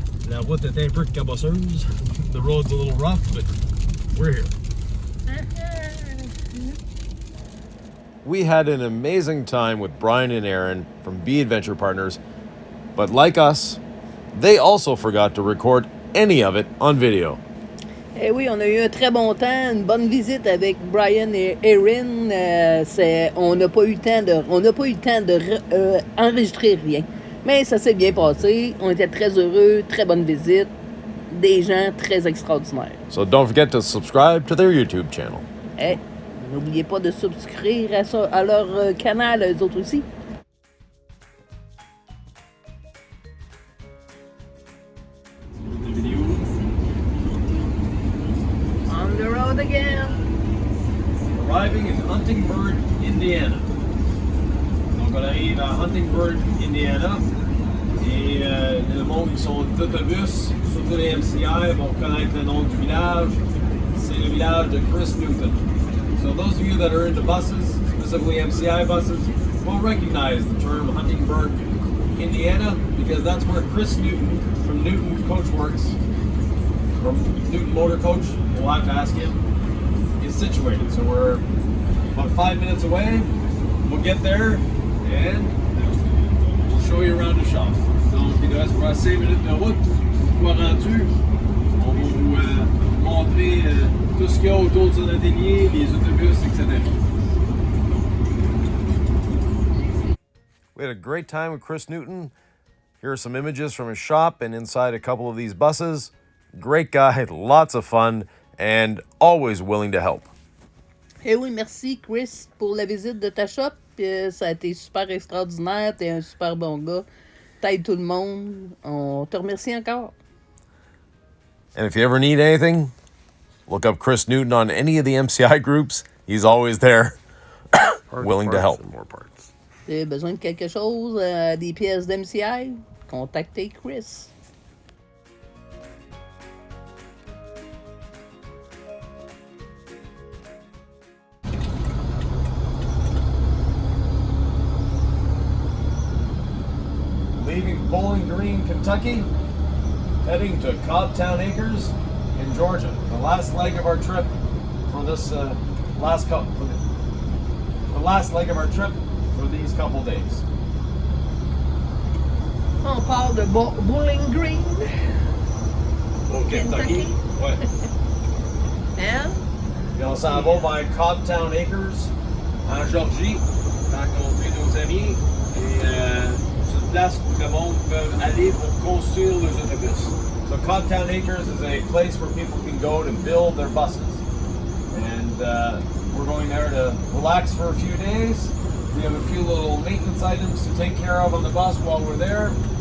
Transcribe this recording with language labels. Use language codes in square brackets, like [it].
[fr] La route est un peu cabosseuse. [en] The road's a little rough, but we're here. We had an amazing time with Brian and Aaron from Bee Adventure Partners, but like us, they also forgot to record any of it on video. [fr] Eh oui, on a eu un très bon temps, une bonne visite avec Brian et Erin. On n'a pas eu le temps de enregistrer rien. Mais ça s'est bien passé. On était très heureux, très bonne visite. Des gens très extraordinaires. [en] So don't forget to subscribe to their YouTube channel. [fr] Eh, n'oubliez pas de souscrire à leur canal, eux autres aussi. [en] On the road again. Arriving in Huntingburg, Indiana. [fr] Donc on arrive à Huntingburg, Indiana. Et le monde qui sont d'autobus, surtout les MCI, vont connaître le nom du village. C'est le village de Chris Newton. [en] So those of you that are into buses, specifically MCI buses, will recognize the term Huntingburg, Indiana, because that's where Chris Newton from Newton Coach Works, from Newton Motor Coach, we'll have to ask him, is situated. So we're about 5 minutes away. We'll get there and we'll show you around the shop. [fr] Donc il nous reste pour 5 minutes de route. Une fois rendu, on va vous montrer tout ce qu'il y a autour de son atelier, les autobus, etc. [en] We had a great time with Chris Newton. Here are some images from his shop and inside a couple of these buses. Great guy, lots of fun, and always willing to help. [fr] Eh oui, merci Chris pour la visite de ta shop. Ça a été super extraordinaire. T'es un super bon gars. T'aides tout le monde. On te remercie encore. [en] And if you ever need anything, look up Chris Newton on any of the MCI groups. He's always there, willing to help. More parts. [fr] Si tu as besoin de quelque chose, des pièces d'MCI, contactez Chris. [en] Leaving Bowling Green, Kentucky, heading to Cobbtown Acres in Georgia. The last leg of our trip for this the last leg of our trip for these couple days. [fr] On part de Bowling Green. Au Kentucky. Ouais. Hein? Et on s'en va vers Cobbtown Acres en Georgie, rencontrer nos amis et c'est une place où le monde peut aller pour construire les autobus. [en] So Cobbtown Acres is a place where people can go to build their buses. And we're going there to relax for a few days. We have a few little maintenance items to take care of on the bus while we're there.